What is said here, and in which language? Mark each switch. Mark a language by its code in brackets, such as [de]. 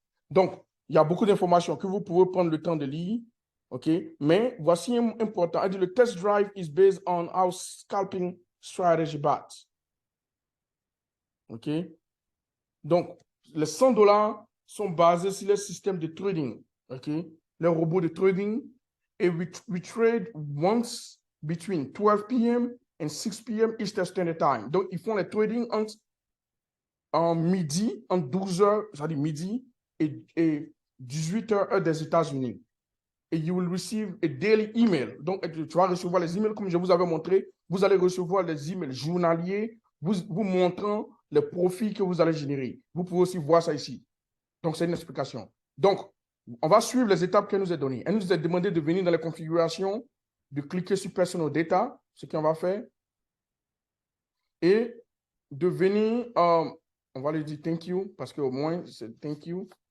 [fr] Donc, il y a beaucoup d'informations que vous pouvez prendre le temps de lire. [en] OK? [fr] Mais voici un important. Elle dit le [en] test drive is based on our scalping strategy bot. OK? [fr] Donc, les $100 sont basés sur le système de trading. OK? Les robots de trading. [en] Et we trade once between 12 p.m. and 6 p.m. Eastern Standard Time. [fr] Donc, ils font les trading en midi, en 12 heures, c'est-à-dire midi, et 18 heures des États-Unis. [en] Et you will receive a daily email. [fr] Donc, tu vas recevoir les emails comme je vous avais montré. Vous allez recevoir les emails journaliers vous montrant les profits que vous allez générer. Vous pouvez aussi voir ça ici. Donc, c'est une explication. Donc, on va suivre les étapes qu'elle nous a données. Elle nous a demandé de venir dans la configuration, de cliquer sur Personal Data, ce qu'on va faire, et de venir, on va lui dire thank you, parce qu'au moins, c'est thank you.